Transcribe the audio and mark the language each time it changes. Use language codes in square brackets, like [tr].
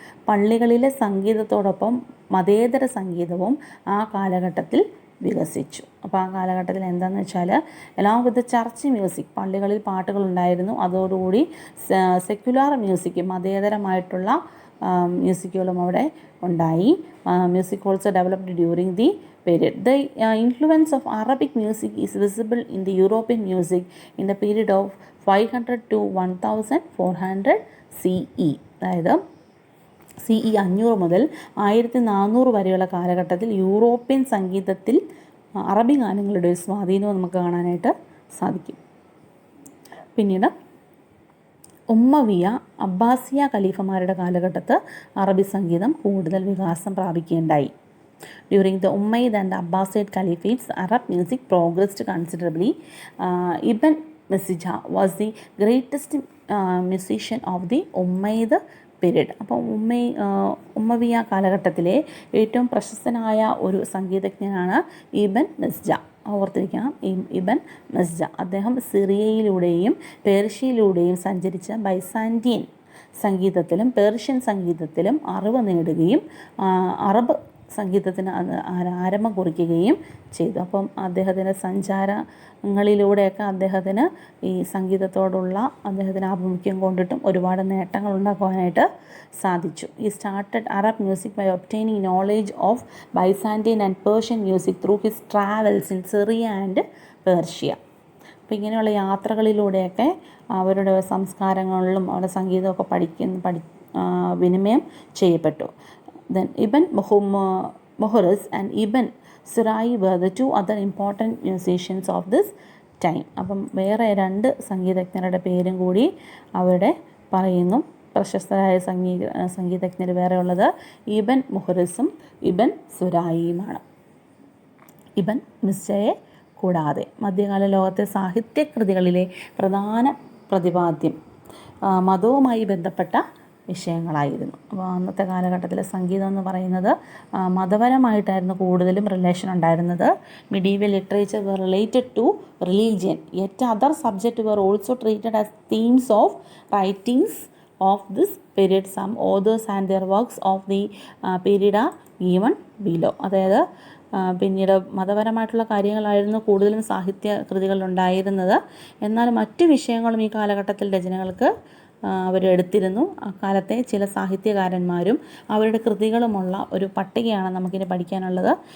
[ml] പള്ളികളിലെ സംഗീതത്തോടൊപ്പം മതേതര സംഗീതവും ആ കാലഘട്ടത്തിൽ വികസിച്ചു. അപ്പോൾ ആ കാലഘട്ടത്തിൽ എന്താണെന്ന് വെച്ചാൽ [en] along with church music, [ml] പള്ളികളിൽ പാട്ടുകളുണ്ടായിരുന്നു. അതോടുകൂടി [en] secular music, [ml] മതേതരമായിട്ടുള്ള മ്യൂസിക്കുകളും അവിടെ ഉണ്ടായി. [en] Music also developed during the period. The influence of Arabic music is visible in the European music in the period of 500 to 1400 CE. [ml] അതായത് CE 500 മുതൽ 1400 വരെയുള്ള കാലഘട്ടത്തിൽ യൂറോപ്യൻ സംഗീതത്തിൽ അറബി ഗാനങ്ങളുടെ ഒരു സ്വാധീനവും നമുക്ക് കാണാനായിട്ട് സാധിക്കും. പിന്നീട് ഉമ്മവിയ അബ്ബാസിയ ഖലീഫമാരുടെ കാലഘട്ടത്ത് അറബി സംഗീതം കൂടുതൽ വികാസം പ്രാപിക്കുകയുണ്ടായി. [en] During the Umayyad and Abbasid Caliphates, Arab music progressed considerably. Ibn Masija was the greatest musician of the Umayyad period. [ml] അപ്പോൾ ഉമ്മവിയ കാലഘട്ടത്തിലെ ഏറ്റവും പ്രശസ്തനായ ഒരു സംഗീതജ്ഞനാണ് ഇബൻ മസ്ജ. ഓർത്തിരിക്കണം, ഇബൻ മസ്ജ. അദ്ദേഹം സിറിയയിലൂടെയും പേർഷ്യയിലൂടെയും സഞ്ചരിച്ച ബൈസാൻറ്റിയൻ സംഗീതത്തിലും പേർഷ്യൻ സംഗീതത്തിലും അറിവ് നേടുകയും അറബ് സംഗീതത്തിന് ആരംഭം കുറിക്കുകയും ചെയ്തു. അപ്പം അദ്ദേഹത്തിൻ്റെ സഞ്ചാരങ്ങളിലൂടെയൊക്കെ അദ്ദേഹത്തിന് ഈ സംഗീതത്തോടുള്ള അദ്ദേഹത്തിന് ആഭിമുഖ്യം കൊണ്ടിട്ടും ഒരുപാട് നേട്ടങ്ങൾ ഉണ്ടാക്കുവാനായിട്ട് സാധിച്ചു. [en] ഈ started Arab music by obtaining knowledge of Byzantine and Persian music through his travels in Syria and Persia. [ml] അപ്പോൾ ഇങ്ങനെയുള്ള യാത്രകളിലൂടെയൊക്കെ അവരുടെ സംസ്കാരങ്ങളിലും അവരുടെ സംഗീതമൊക്കെ വിനിമയം ചെയ്യപ്പെട്ടു. [en] Then Ibn Muhriz and Ibn Surai were the two other important musicians of this time. [ml] അപ്പം വേറെ 2 സംഗീതജ്ഞരുടെ പേരും കൂടി അവിടെ പറയുന്നു. പ്രശസ്തരായ സംഗീതജ്ഞർ വേറെ ഉള്ളത് ഇബൻ മുഹ്റിസും ഇബൻ സുരായിയുമാണ്. ഇബൻ മിസ്രയെ കൂടാതെ. മധ്യകാല ലോകത്തെ സാഹിത്യകൃതികളിലെ പ്രധാന പ്രതിപാദ്യം മതവുമായി ബന്ധപ്പെട്ട വിഷയങ്ങളായിരുന്നു. അപ്പോൾ അന്നത്തെ കാലഘട്ടത്തിലെ സംഗീതം എന്ന് പറയുന്നത് മതപരമായിട്ടായിരുന്നു കൂടുതലും റിലേഷൻ ഉണ്ടായിരുന്നത്. [en] Medieval literature were related to religion, yet other subjects were also treated as themes of writings of this period. Some authors and their works of the period are given below. [ml] അതായത് പിന്നീട് മതപരമായിട്ടുള്ള കാര്യങ്ങളായിരുന്നു കൂടുതലും സാഹിത്യ കൃതികളിലുണ്ടായിരുന്നത്. എന്നാൽ മറ്റു വിഷയങ്ങളും ഈ കാലഘട്ടത്തിൽ രചനകൾക്ക് അവരെടുത്തിരുന്നു. അക്കാലത്തെ ചില സാഹിത്യകാരന്മാരും അവരുടെ കൃതികളുമുള്ള ഒരു പട്ടികയാണ് നമുക്കിനി പഠിക്കാനുള്ളത്.